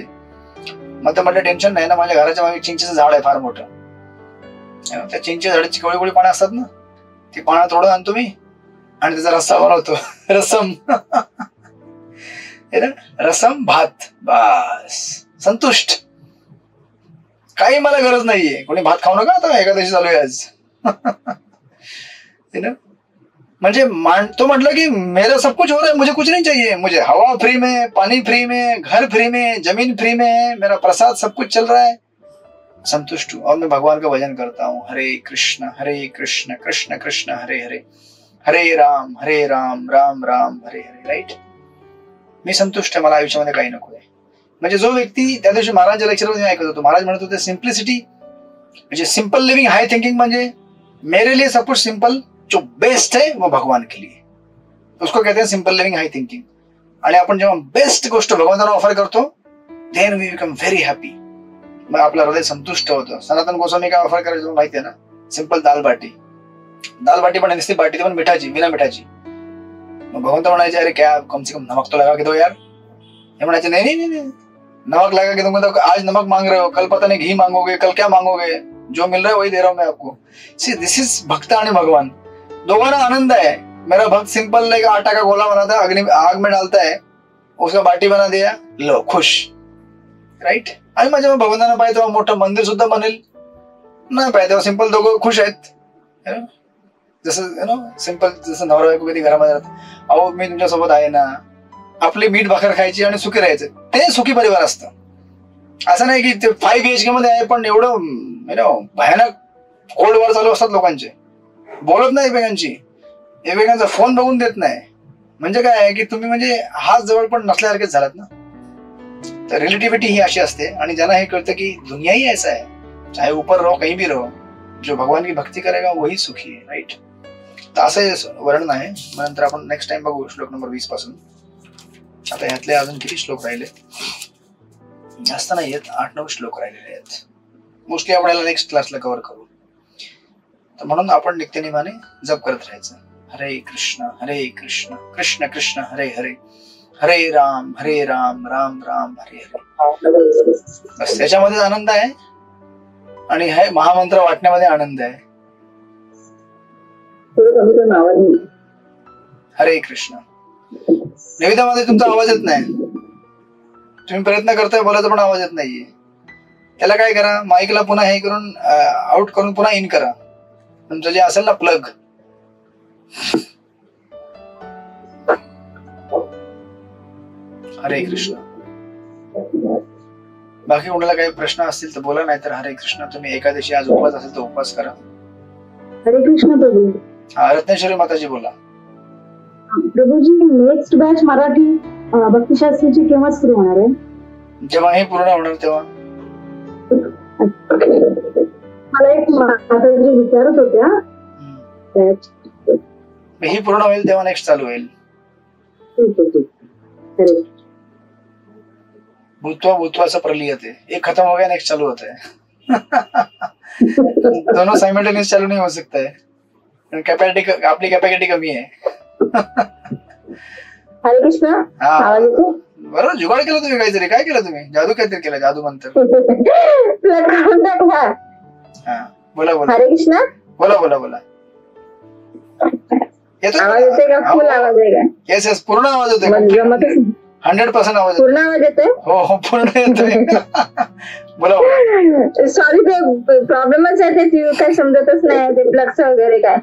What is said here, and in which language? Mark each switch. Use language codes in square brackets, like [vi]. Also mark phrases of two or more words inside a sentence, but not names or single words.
[mr] मग ते म्हटलं टेन्शन नाही ना, माझ्या घराच्या मागे चिंचेचं झाड आहे फार मोठं, त्या चिंचेच्या झाडाची कवळी कवळी पानं असतात ना, ती पानं तोडून आणतो मी आणि त्याचा रस्सा बनवतो, रसम रसम भात, बस संतुष्ट, काही मला गरज नाहीये। कोणी भात खाऊ नका, आता एकादशी चालू आहे आज। [hi] म्हणजे तो म्हटलं की मेरा सब कुछ हो रहा है, मुझे कुछ नहीं चाहिए, मुझे हवा फ्री में, पानी फ्री में, घर फ्री में, जमीन फ्री में, मेरा प्रसाद सब कुछ चल रहा है, संतुष्ट हूं और मैं भगवान का भजन करता हूँ। [sa] हरे कृष्ण कृष्ण कृष्ण हरे हरे, हरे राम राम राम हरे हरे, [mr] राईट। मी संतुष्ट आहे, मला आयुष्यामध्ये काही नको आहे। म्हणजे जो व्यक्ती त्या दिवशी महाराजांच्या लेक्चरमध्ये ऐकत होतो, महाराज म्हणत होते सिम्प्लिसिटी म्हणजे [en] simple living, high thinking [mr] म्हणजे [hi] मेरे लिए सब कुछ सिंपल, जो बेस्ट है वो भगवान के लिए, उसको कहते हैं [en] simple living high thinking. [mr] आणि आपण जेव्हा बेस्ट गोष्ट भगवंताला ऑफर करतो, [en] then we become very happy, [mr] मग आपलं हृदय संतुष्ट होतं। सनातन गोस्वामी काय ऑफर करायचं माहिती आहे ना, सिंपल दाल बाटी, दाल बाटी पण नुसती बाटी, पण मिठाची, बिना मिठाची। मग भगवंत म्हणायचे [hi] अरे क्या कम से कम नमक तो लगा के दो यार, [mr] हे म्हणायचे [hi] नहीं नहीं नहीं, नमक लगा के दूंगा तो आज नमक मांग रहे हो, कल पता नहीं घी मांगोगे, कल क्या मांगोगे, जो मिल रहा है वही दे रहा हूं मैं आपको। [en] see this is [mr] भक्त आणि भगवान, दोघांना आनंद है। [hi] मेरा भक्त [en] simple like [hi] आटा का गोला बनाता है, अग्नि आग में डालता है, उसका बाटी बना दिया, लो खुश, राइट। [mr] आणि माझ्या भगवंतांना पाहिजे तेव्हा मोठं मंदिर सुद्धा बनेल, नाही पाहिजे तेव्हा सिंपल दोघं खुश आहेत, जसं सिंपल, जसं नवरा बायको कधी घरामध्ये राहतात, अहो मी तुमच्या सोबत आहे ना, आपली मीठ भाकर खायची आणि सुखी राहायचं, ते सुखी परिवार असतं। असं नाही की ते 5 BHK मध्ये आहे पण एवढं भयानक [en] cold war [mr] चालू असतात लोकांचे, बोलत नाही एकमेकांची, एकमेकांचा फोन बघून देत नाही। म्हणजे काय आहे की तुम्ही म्हणजे हात जवळ पण नसल्यासारखेच झालात ना। तर रिलेटिव्हिटी ही अशी असते, आणि ज्यांना हे कळतं की दुनिया ही [hi] ऐसा है, चाहे ऊपर रहो कहीं भी रहो, जो भगवान की भक्ती करेगा वही सुखी है, [mr] राइट। तर असं वर्णन आहे। मग नंतर आपण [en] next time [mr] बघू श्लोक नंबर 20 पासून। आता यातले अजून किती श्लोक राहिले, जास्त नाही आहेत, 8-9 श्लोक राहिलेले आहेत, मोस्टली आपण याला नेक्स्ट क्लासला कव्हर करू। तर म्हणून आपण नित्यनेमाने जप करत राहायचं, [sa] हरे कृष्ण कृष्ण कृष्ण हरे हरे, हरे राम राम राम हरे हरे। [mr] बस त्याच्यामध्ये आनंद आहे, आणि हे महामंत्र वाटण्यामध्ये आनंद आहे। हरे कृष्ण। निवेदामध्ये तुमचा आवाज येत नाही, तुम्ही प्रयत्न करताय बोलायचा पण आवाज येत नाहीये, त्याला काय करा, माईकला पुन्हा हे करून आउट करून पुन्हा इन करा, तुमचं जे असेल ना प्लग। हरे कृष्ण। बाकी कोणाला काही प्रश्न असतील तर बोला, नाही तर हरे कृष्ण। तुम्ही एकादशी आज उपवास असेल तर उपवास करा। हरे कृष्ण प्रभू। हा रत्नेश्वरी माताजी बोला। प्रभूजी [en] next batch [mr] मराठी भक्तिशास्त्राची केव्हा सुरू होणार आहे? जेव्हा हे पूर्ण होणार तेव्हा। मला एक माताजी विचारत होत्या, ही पूर्ण होईल तेव्हा नेक्स्ट चालू होईल। [sa] भूतवाचं प्रलियते, [hi] एक खत्म हो गया नेक्स्ट चालू होता है। दोनों साइमल्टेनियस चालू नहीं हो सकता है, कैपेसिटी, [mr] आपली कैपेसिटी कमी है। हरे कृष्ण. हा आवाज येतो? बरोबर जुगाड केलं तुम्ही काहीतरी. काय केलं तुम्ही? जादू काहीतरी केलं, जादू मंत्र. तुला कळून टाकला. हा बोला बोला हरे कृष्ण. बोला बोला बोला. येतो आवाज येतोय का? फुल आवाज आहे का? [en] yes yes [mr] पूर्ण आवाज येतोय. मग जमतच नाही. 100% आवाज येतोय. पूर्ण आवाज येतोय? हो हो पूर्ण येतोय. बोला बोला. सॉरी, ते प्रॉब्लेमच आहे, ते काय समजतच नाही ते प्लग्स वगैरे काय.